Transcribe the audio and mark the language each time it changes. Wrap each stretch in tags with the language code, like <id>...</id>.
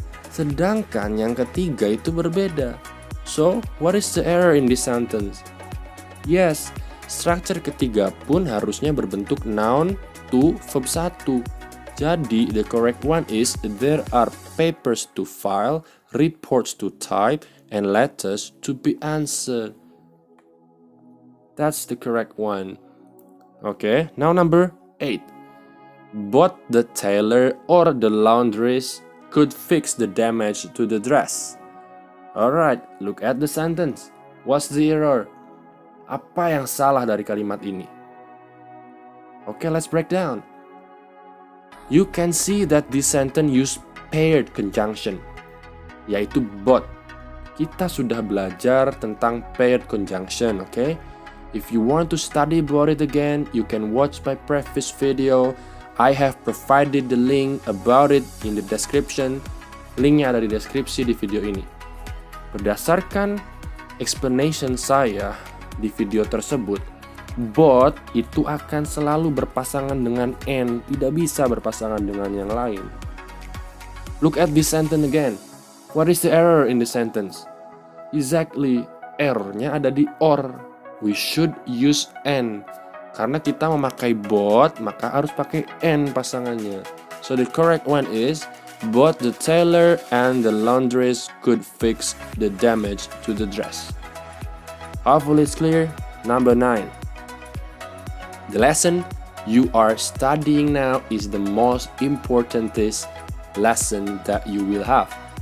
<id>Sedangkan yang ketiga itu berbeda.</id> <en>So, what is the error in this sentence? Yes, structure</en> <id>ketiga pun harusnya berbentuk</id> <en>noun to verb 1. Jadi, the correct one is there are papers to file, reports to type, and letters to be answered. That's the correct one. Okay, now number 8. Both the tailor or the laundress could fix the damage to the dress. Alright, look at the sentence. What's the error?</en> <id>Apa yang salah dari kalimat ini?</id> <en>Okay, let's break down. You can see that this sentence use paired conjunction, yaitu both.</en> <id>Kita sudah belajar tentang paired conjunction, okay?</id> <en>If you want to study about it again, you can watch my previous video. I have provided the link about it in the description.</en> <id>Linknya ada di deskripsi di video ini. Berdasarkan explanation saya di video tersebut, both itu akan selalu berpasangan dengan and, tidak bisa berpasangan dengan yang lain.</id> <en>Look at this sentence again. What is the error in the sentence? Exactly,</en> <id>errornya ada di</id> <en>or. We should use and.</en> <id>Karena kita memakai both, maka harus pakai and pasangannya.</id> <en>So the correct one is both the tailor and the laundress could fix the damage to the dress. Hopefully it's clear. Number 9. The lesson you are studying now is the most important lesson that you will have.</en>